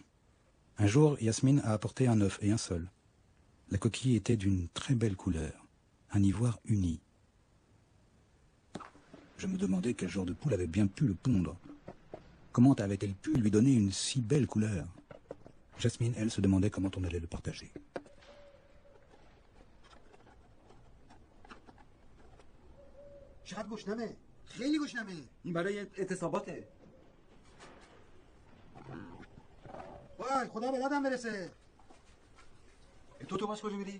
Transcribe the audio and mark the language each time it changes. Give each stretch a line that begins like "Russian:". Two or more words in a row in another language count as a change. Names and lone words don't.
French: Un jour, Yasmine a apporté un œuf et un seul. La coquille était d'une très belle couleur, un ivoire uni. Je me demandais quel genre de poule avait bien pu le pondre. Comment avait-elle pu lui donner une si belle couleur? Jasmine, elle, se demandait comment on allait le partager.
Persian: چقدر گشنمه؟ خیلی گشنمه. این برای اعتصاباته. وای خدا به یادم برسه. تو باش کجا میری؟